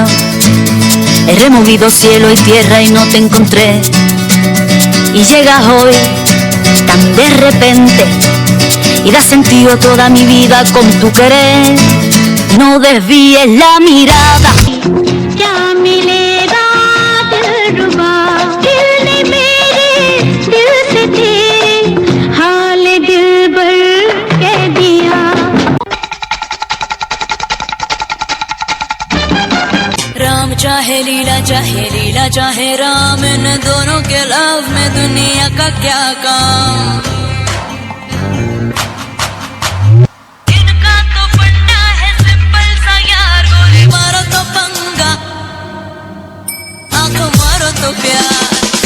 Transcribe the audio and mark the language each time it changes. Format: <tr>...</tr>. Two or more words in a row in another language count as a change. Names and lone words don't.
<es>He removido cielo y tierra y no te encontré. Y llegas hoy tan de repente y das sentido a toda mi vida con tu querer. No desvíes la mirada.</es> <hi>या मिलेगा दिलरुबा, दिल ने मेरे दिल से तेरे हाल दिलबर कह दिया. राम चाहे लीला चाहे राम, इन दोनों के लव में दुनिया का क्या काम। इनका तो फंडा है सिंपल सा यार, गोली मारो तो पंगा, आंखों मारो तो प्यार।</hi>